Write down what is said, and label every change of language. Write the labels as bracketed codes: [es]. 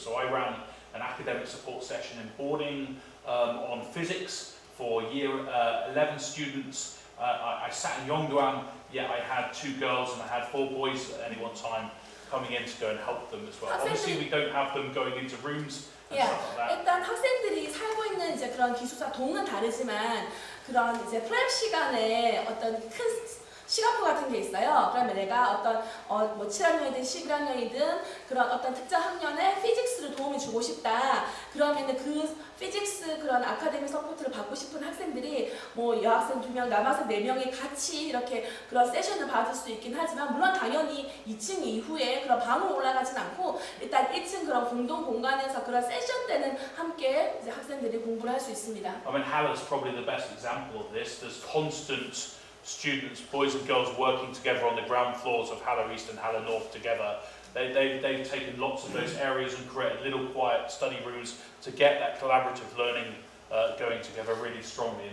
[en] So I ran an academic support session in boarding on physics for year 11 students. I sat in Yongduan, yet I had 2 girls and I had 4 boys at any one time coming in to go and help them as well. Obviously we don't have them going into rooms and stuff like that. [ko] 일단 학생들이 살고 있는 이제 그런 기숙사 동은 다르지만 그런 이제 프랩 시간에 어떤 큰 시간표 같은 게 있어요. 그러면 내가 어떤 뭐 7학년이든 11학년이든 그런 어떤 특정 학년에 피직스를 도움을 주고 싶다. 그러면은 그 피직스 그런 아카데미 서포트를 받고 싶은 학생들이 뭐 여학생 2명, 남학생 4명이 같이 이렇게 그런 세션을 받을 수 있긴 하지만 물론 당연히 2층 이후에 그런 방으로 올라가진 않고 일단 1층 그런 공동 공간에서 그런 세션 때는 함께 이제 학생들이 공부를 할 수 있습니다. [en] I mean, Halla's probably the best example of this. There's constant students, boys and girls, working together on the ground floors of Haller East and Haller North together. They've taken lots of those areas and created little quiet study rooms to get that collaborative learning going together really strongly.